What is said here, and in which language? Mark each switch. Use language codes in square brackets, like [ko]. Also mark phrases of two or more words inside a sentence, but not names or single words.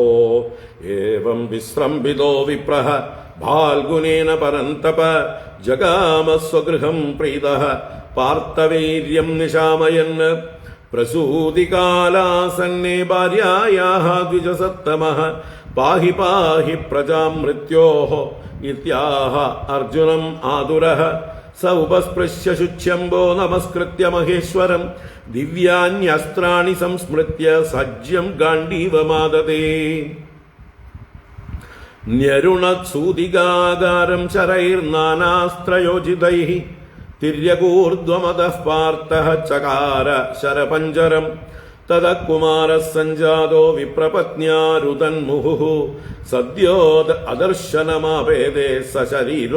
[sa] एवं विस्रम्भितो विप्रः फाल्गुनेन परन्तप जगाम स्वगृहं प्रीतः पार्थवीर्यं निशामयन् प्रसूतिकालासन्ने भार्यायाः द्विजसत्तमः पाहि पाहि प्रजां मृत्योः इत्याह अर्जुनम् आदुरः സ ഉപസ്പൃശ്യ ശുച്യംബോ നമസ്കൃത്യ മഹേശ്വരം ദിവ്യാന്യസ്ത്രാണി സംസ്മൃത്യ സജ്യം ഗാണ്ഡീവമാദതേ ന്യരുണത്സൂതികാകാരം ശരൈർനാനാസ്ത്രയോജിതൈഃ തിര്യകൂർധ്വമതഃ പാർത്ഥഃ ചകാര ശരപഞ്ചരം തദ കുമാരഃ സഞ്ജാതോ വിപ്രപത്ന്യാരുതന്മുഹുഃ സദ്യോദ അദർശനമാപേദേ സശരീരോ